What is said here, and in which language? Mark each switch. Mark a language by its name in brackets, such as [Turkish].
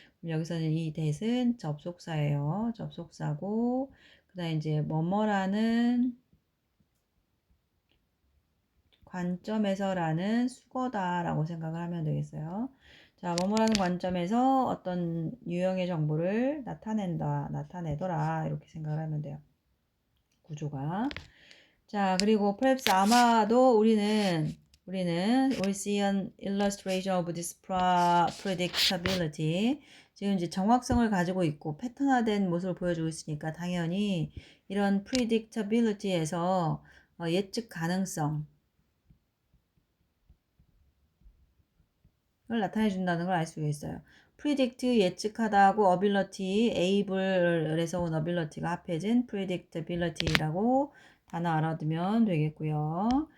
[Korean] 그럼 여기서는 이 대신 접속사예요. 접속사고 그다음에 이제 뭐뭐라는 관점에서라는 수거다라고 생각을 하면 되겠어요. 자, 뭐뭐라는 관점에서 어떤 유형의 정보를 나타내더라 이렇게 생각을 하면 돼요. 구조가. 자, 그리고 [English] perhaps [Korean] 아마도 [English] we'll see an illustration of this predictability. [Korean] 지금 이제 정확성을 가지고 있고 패턴화된 모습을 보여주고 있으니까 당연히 이런 predictability에서 예측 가능성 을 나타내 준다는 걸 알 수가 있어요. predict 예측하다하고 ability able에서 온 ability가 합해진 predictability라고 단어 알아두면 되겠고요.